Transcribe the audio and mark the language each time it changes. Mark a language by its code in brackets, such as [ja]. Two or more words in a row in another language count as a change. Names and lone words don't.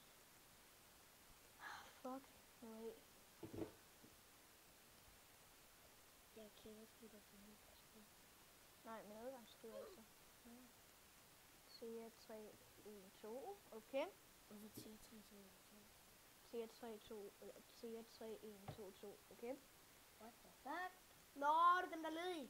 [da] Fuck nu af. Jeg kan også give dig sådan noget. Nej, min adgangskode altså. TR312. Okay. Hvorfor siger 3, 2, 1, 2? TR32 eller TR3122. Okay. [en] What the fuck? [da] Nå, det er dem, der er ledige.